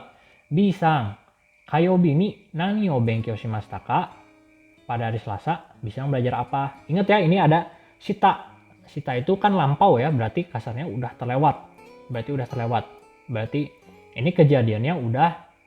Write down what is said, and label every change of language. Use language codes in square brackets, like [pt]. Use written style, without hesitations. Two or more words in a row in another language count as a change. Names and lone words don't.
[ja] Bisang, 火曜日に何を勉強しましたか? [id] Pada hari Selasa, Bisang belajar apa? Ingat ya, ini ada shita. Shita itu kan lampau ya, berarti kasarnya udah terlewat. Berarti ini kejadiannya udah